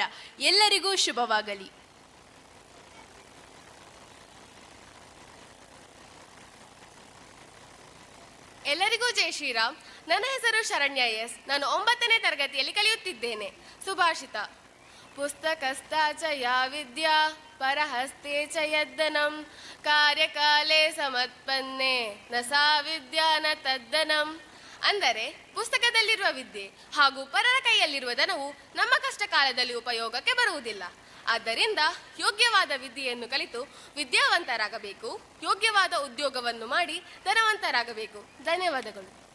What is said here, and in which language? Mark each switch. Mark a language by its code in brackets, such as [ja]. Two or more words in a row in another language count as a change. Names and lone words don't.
[kn] ಎಲ್ಲರಿಗೂ ಶುಭವಾಗಲಿ. ಎಲ್ಲರಿಗೂ ಜೈ ಶ್ರೀರಾಮ್. ನನ್ನ ಹೆಸರು ಶರಣ್ಯ ಎಸ್. ನಾನು 9ನೇ ತರಗತಿಯಲ್ಲಿ ಕಲಿಯುತ್ತಿದ್ದೇನೆ. [sa] ಸುಭಾಷಿತ ಪುಸ್ತಕಸ್ಥಾಚ ಯಾ ವಿದ್ಯಾ ಪರಹಸ್ತೆ ಚ ಯದ್ದನಂ ಕಾರ್ಯಕಾಲೇ ಸಮತ್ಪನ್ನೆ ನ ಸಾ ವಿದ್ಯಾ ನ ತದ್ದನಂ. [kn] ಅಂದರೆ ಪುಸ್ತಕದಲ್ಲಿರುವ ವಿದ್ಯೆ ಹಾಗೂ ಪರರ ಕೈಯಲ್ಲಿರುವ ಧನವು ನಮ್ಮ ಕಷ್ಟ ಕಾಲದಲ್ಲಿ ಉಪಯೋಗಕ್ಕೆ ಬರುವುದಿಲ್ಲ. ಆದ್ದರಿಂದ ಯೋಗ್ಯವಾದ ವಿದ್ಯೆಯನ್ನು ಕಲಿತು ವಿದ್ಯಾವಂತರಾಗಬೇಕು, ಯೋಗ್ಯವಾದ ಉದ್ಯೋಗವನ್ನು ಮಾಡಿ ಧನವಂತರಾಗಬೇಕು. ಧನ್ಯವಾದಗಳು.